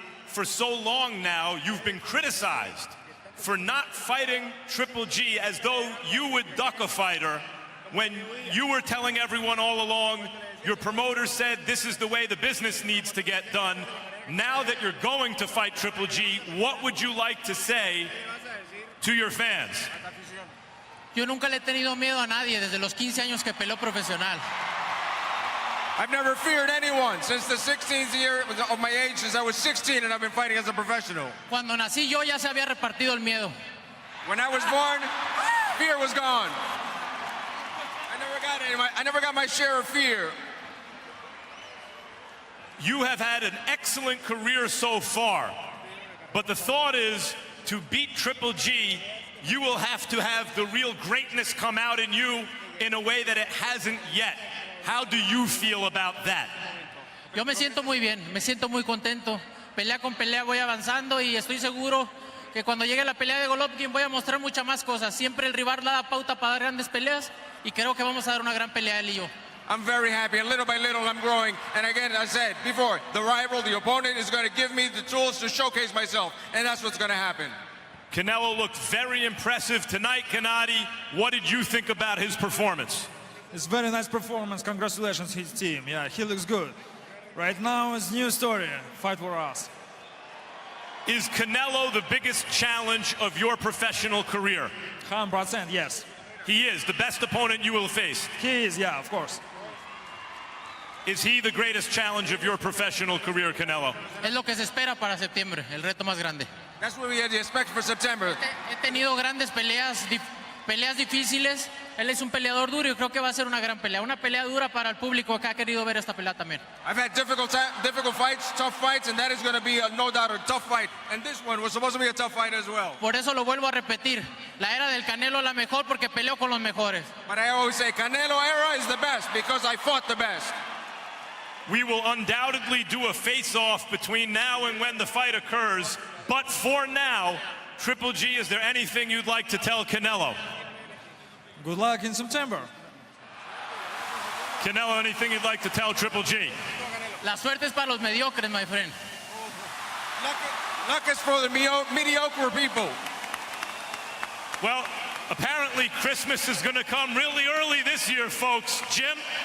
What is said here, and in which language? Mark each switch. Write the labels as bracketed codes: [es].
[en] For so long now, you've been criticized for not fighting Triple G as though you would duck a fighter when you were telling everyone all along, your promoter said this is the way the business needs to get done. Now that you're going to fight Triple G, what would you like to say to your fans? [es] Yo nunca le he tenido miedo a nadie desde los 15 años que peleó profesional. [en] I've never feared anyone since the 16th year of my age, since I was 16 and I've been fighting as a professional. [es] Cuando nací yo ya se había repartido el miedo. [en] When I was born, fear was gone. I never got my share of fear. You have had an excellent career so far, but the thought is to beat Triple G, you will have to have the real greatness come out in you in a way that it hasn't yet. How do you feel about that? [es] Yo me siento muy bien, me siento muy contento. Pelea con pelea voy avanzando y estoy seguro que cuando llegue la pelea de Golovkin voy a mostrar muchas más cosas. Siempre el rival da pauta para dar grandes peleas y creo que vamos a dar una gran pelea él y yo. [en] I'm very happy, and little by little I'm growing. And again, I said before, the rival, the opponent is going to give me the tools to showcase myself, and that's what's going to happen. Canelo looked very impressive tonight, Gennady. What did you think about his performance? It's a very nice performance. Congratulations, his team. Yeah, he looks good. Right now, it's a new story. Fight for us. Is Canelo the biggest challenge of your professional career? 100%, yes. He is the best opponent you will face. He is, yeah, of course. Is he the greatest challenge of your professional career, Canelo? [es] Es lo que se espera para septiembre, el reto más grande. [en] That's what we had to expect for September. [es] He tenido grandes peleas difíciles. Él es un peleador duro y creo que va a ser una gran pelea. Una pelea dura para el público que ha querido ver esta pelea también. [en] I've had difficult fights, tough fights, and that is going to be no doubt a tough fight. And this one was supposed to be a tough fight as well. [es] Por eso lo vuelvo a repetir. La era del Canelo es la mejor porque peleó con los mejores. [en] But I always say Canelo era is the best because I fought the best. We will undoubtedly do a face-off between now and when the fight occurs. But for now, Triple G, is there anything you'd like to tell Canelo? Good luck in September. Canelo, anything you'd like to tell Triple G? [es] La suerte es para los mediocres, [en] my friend. Luck is for the mediocre people. Well, apparently Christmas is going to come really early this year, folks. Jim?